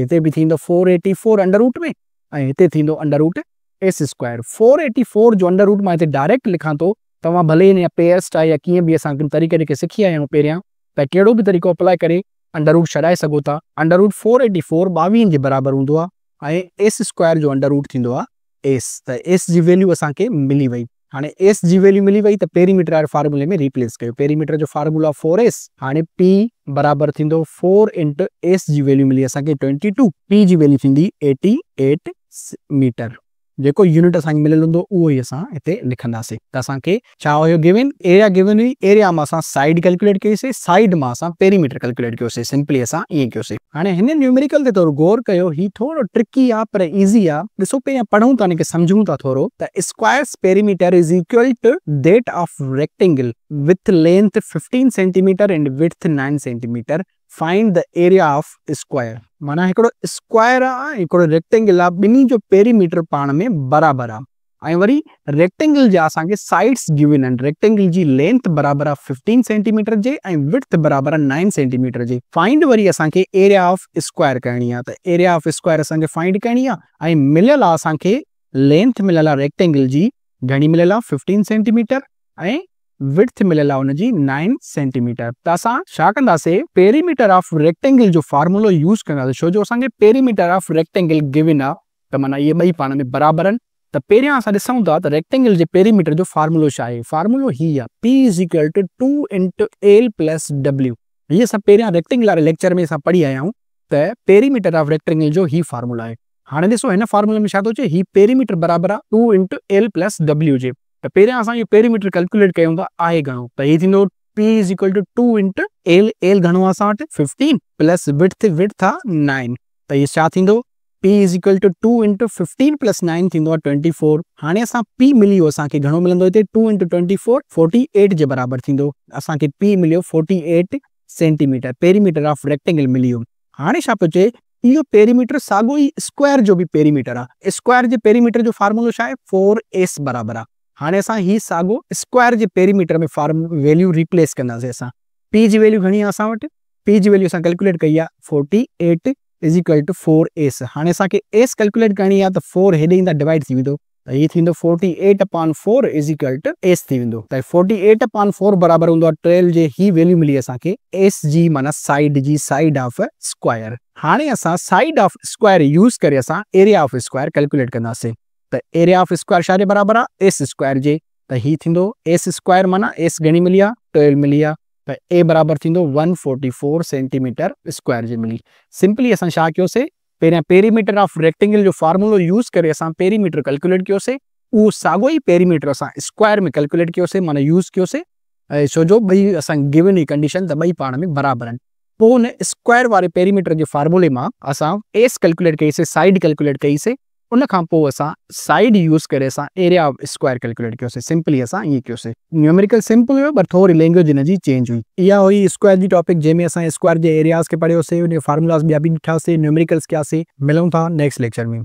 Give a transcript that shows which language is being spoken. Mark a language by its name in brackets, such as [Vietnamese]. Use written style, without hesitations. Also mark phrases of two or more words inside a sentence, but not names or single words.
[Sindhi] हिते बि थींदो 484 [English] under root [Sindhi] में, ऐं हिते थींदो [English] under root s square. [Sindhi] 484 जो [English] under root [Sindhi] मां हिते डायरेक्ट लिखां थो, तव्हां भले हिन पेयर्स या कीअं बि असां तरीक़े सिखी आया आहियूं पहिरियां, त कहिड़ो बि तरीक़ो अप्लाई करे [English] under root [Sindhi] छॾाए सघो था। [English] under root 484 [Sindhi] 22 जे बराबरि हूंदो आहे, ऐं [English] s square [Sindhi] जो अंडर रूट थींदो आहे एस। त एस जी वैल्यू असांखे मिली वई। हाणे एस जी वैल्यू मिली वई त पेरीमीटर वारे फार्मूले में रिप्लेस कयो। पेरीमीटर जो फार्मूला 4s, हाणे पी बराबरि थींदो [English] 4 into s [Sindhi] जी वैल्यू मिली असांखे 22, पी जी वैल्यू थींदी 88 मीटर। जेको यूनिट असांखे मिलियल हूंदो उहो ई असां हिते लिखंदासीं। त असांखे छा हुयो [English] given, area given [Sindhi] हुई, एरिया मां असां [English] side calculate [Sindhi] कईसीं, साइड मां असां [English] perimeter calculate [Sindhi] कयोसीं। सिंपली असां ईअं कयोसीं। हाणे हिन न्यूमेरिकल ते थोरो गौर कयो, ही थोरो ट्रिकी आहे पर ईज़ी आहे। ॾिसो पहिरियां पढ़ूं था, हिनखे सम्झूं था थोरो, त [English] squares perimeter is equal to that of rectangle with length 15 centimeter and width 9 centimeter. find the area of square. [Sindhi] माना हिकिड़ो स्क्वायर आहे, हिकिड़ो रेक्टेंगल आहे, ॿिन्ही जो पेरीमीटर पाण में बराबरि आहे। ऐं वरी रेक्टेंगल जा असांखे [English] sides given [Sindhi] आहिनि। रेक्टेंगल जी लेंथ बराबरि आहे 15 सेंटीमीटर जे, ऐं विड्थ बराबरि आहे 9 सेंटीमीटर जे। फाइंड वरी असांखे [English] area of square [Sindhi] करणी आहे, त [English] area of square [Sindhi] असांखे फाइंड करणी आहे। ऐं मिलियल आहे असांखे लेंथ मिलियल आहे रेक्टेंगल जी, घणी मिलियल आहे 15 सेंटीमीटर, ऐं विड्थ मिलियल आहे हुनजी 9 सेंटीमीटर। त असां छा कंदासीं, [English] perimeter of rectangle [Sindhi] जो फार्मूलो यूज़ कंदासीं, छो जो असांखे [English] perimeter of rectangle given [Sindhi] आहे, त माना इहे ॿई पाण में बराबरि आहिनि। त पहिरियां असां ॾिसूं था त रेक्टेंगल जे पेरीमीटर जो फार्मूलो छा आहे। फार्मूलो हीअ आहे, [English] p is equal to 2 into l plus w. [Sindhi] हीअ असां पहिरियां रेक्टेंगल वारे लेक्चर में असां पढ़ी आया आहियूं त [English] perimeter of rectangle [Sindhi] जो ही फार्मूला आहे। हाणे ॾिसो हिन फार्मूले में छा थो अचे, ही पेरीमीटर बराबरि आहे [English] 2 into l plus w [Sindhi] जे। त पहिरियां असां इहो [English] perimeter calculate [Sindhi] कयूं था, आहे घणो, त हीअ थींदो [English] P is equal to 2 into l. [Sindhi] एल घणो आहे असां वटि [English] 15 plus width [Sindhi] आहे 9, त हीअ छा थींदो, [English] P is equal to 2 into 15 plus 9 [Sindhi] थींदो आहे 24। हाणे असां P मिली वियो असांखे, घणो मिलंदो हिते [English] 2 into 24 [Sindhi] 48 जे बराबरि थींदो। असांखे P मिलियो 48 सेंटीमीटर, [English] perimeter of rectangle [Sindhi] मिली वियो। हाणे छा पियो चए, इहो पेरीमीटर साॻियो ई स्क्वायर जो बि पेरीमीटर आहे। स्क्वायर जे पेरीमीटर जो फार्मूलो छा आहे, 4s बराबरि आहे। हाणे असां ही साॻियो स्क्वायर जे पेरीमीटर में [English] value replace [Sindhi] कंदासीं। असां पी जी वैल्यू घणी आहे असां वटि, पी जी वैल्यू असां कैलकुलेट कई आहे [English] 48 is equal to 4s. [Sindhi] हाणे असांखे [English] s calculate [Sindhi] करणी आहे, त 4 हेॾे ईंदा डिवाइड थी वेंदो, त हीअ थींदो [English] 48/4 is equal to s [Sindhi] थी वेंदो। त 48/4 बराबरि हूंदो आहे 12 जे। ही वैल्यू मिली असांखे एस जी, माना साइड जी, [English] side of square. [Sindhi] हाणे असां [English] side of square use [Sindhi] करे असां [English] area of square calculate [Sindhi] कंदासीं। त [English] area of square [Sindhi] छा जे बराबरि आहे, [English] s square [Sindhi] जे। त ही थींदो [English] s square, [Sindhi] माना एस घणी मिली आहे 12 मिली आहे, त ए बराबरि थींदो [English] 144 centimeter square [Sindhi] जे मिली। सिंपली असां छा कयोसीं, पहिरियां [English] perimeter of rectangle [Sindhi] जो फार्मूलो यूज़ करे असां [English] perimeter calculate [Sindhi] कयोसीं, उहो साॻियो ई पेरीमीटर असां स्क्वायर में कैलकुलेट कयोसीं, माना यूज़ कयोसीं, ऐं छो जो ॿई असां गिवन ई कंडीशन, त ॿई पाण में बराबरि आहिनि। पोइ हुन स्क्वायर वारे पेरीमीटर जे फार्मूले मां असां [English] s calculate [Sindhi] कईसीं, [English] side calculate [Sindhi] कईसीं, उन खां पोइ असां [English] side use [Sindhi] करे असां [English] area of square calculate [Sindhi] कयोसीं। सिंपली असां ईअं कयोसीं। [English] numerical simple [Sindhi] हुयो, पर थोरी लैंग्वेज हिन जी चेंज हुई। इहा हुई स्क्वायर जी टॉपिक, जंहिंमें असां स्क्वायर जे एरियाज़ खे पढ़ियोसीं, उन फार्मूलास ॿिया बि ॾिठासीं, न्यूमेरिकल्स कयासीं। मिलूं था [English] next lecture [Sindhi] में।